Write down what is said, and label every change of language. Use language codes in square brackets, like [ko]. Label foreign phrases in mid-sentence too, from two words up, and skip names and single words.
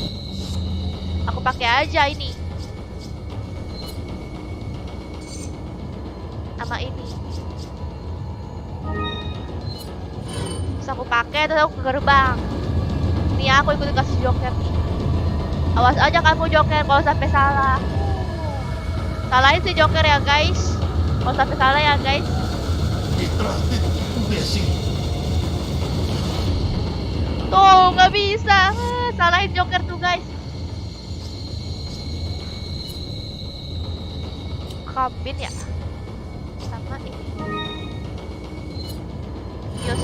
[id] Aku pakai aja ini. Sama ini. Terus aku pakai terus aku ke gerbang. Nih aku ikutin kasih joker nih. Awas aja kamu joker kalau sampai salah. Salahin si joker ya guys. Kalau sampai salah ya guys. [es] Detrás de ti, imbécil. [id] Tuh nggak bisa. Salahin joker tuh guys. Kabin ya. Sama ini. Yus.